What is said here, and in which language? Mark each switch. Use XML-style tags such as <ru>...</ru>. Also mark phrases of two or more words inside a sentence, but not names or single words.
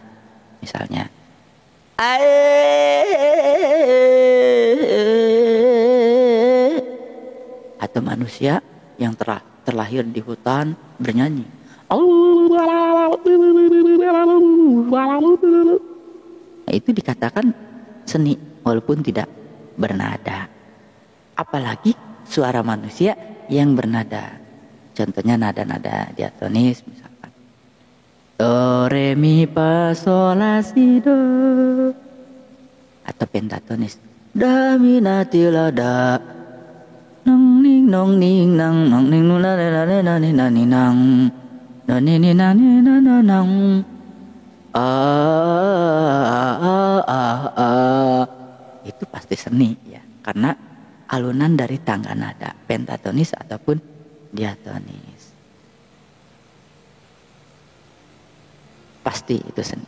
<id>Misalnya atau manusia yang terlahir di hutan bernyanyi, nah, itu dikatakan seni walaupun tidak bernada. Apalagi suara manusia yang bernada. Contohnya nada-nada diatonis misalkan. Do, re, mi, fa, sol, la, si, do. Atau pentatonis. Da, mi, na, ti, la, da. Nong, ning, nong, ning, nang, nong, ning, nong, la, la, la, la, la, la, ni, nang. No, ni, ni, na, ni, na, na, nang. Itu pasti seni ya. Karena alunan dari tangga nada, pentatonis ataupun diatonis. Pasti itu seni.</id>